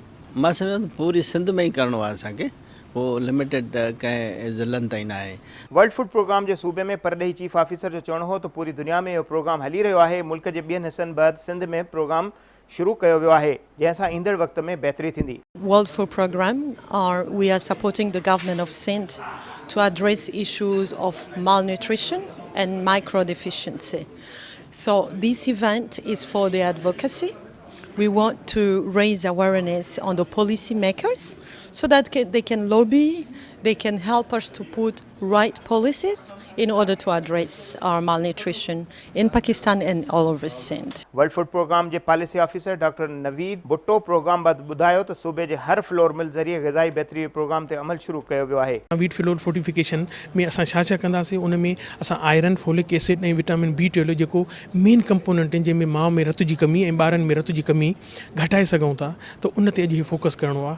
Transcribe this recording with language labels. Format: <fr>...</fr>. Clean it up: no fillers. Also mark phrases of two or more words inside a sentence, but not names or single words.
<sd>मां सम्झां त पूरी सिंध में ई करिणो आहे असांखे, को लिमिटेड कंहिं ज़िलनि ताईं न आहे। वर्ल्ड फूड प्रोग्राम जे सूबे में परॾेही</sd> <en>chief officer</en> <sd>जो चवणो हो त पूरी दुनिया में इहो प्रोग्राम हली रहियो आहे। मुल्क जे ॿियनि हिसनि बैदि सिंध में प्रोग्राम शुरू कयो वियो आहे, जंहिं सां ईंदड़ वक़्त में बहितरी थींदी।</sd> <en>World Food Programme, we are supporting the government of Sindh to address issues of malnutrition and microdeficiency. So this event is for the advocacy. We want to raise awareness on the policy makers so that they can lobby, they can help us to put right policies in order to address our malnutrition in Pakistan and all over Sindh.</en> <sd>वर्ल्ड फूड प्रोग्राम जे</sd> <en>policy officer</en> <sd>डॉक्टर नवीद भुट्टो प्रोग्राम बाबति ॿुधायो त सूबे जे हर</sd> <en>flour mill</en> <sd>ज़रिए ग़िज़ाई बहितरी प्रोग्राम ते अमल शुरू कयो वियो आहे।</sd> <en>wheat flour fortification</en> <sd>में असां छा कंदासीं, उन में असां आयरन,</sd> <en>folic acid</en> <sd>ऐं</sd> <en>vitamin B12</en> <sd>जेको</sd> <en>main component</en> <sd>आहिनि, जंहिंमें माउ में रत जी कमी ऐं ॿारनि में रत जी कमी घटाए सघूं था, त उन ते अॼु फोकस करिणो आहे।</sd>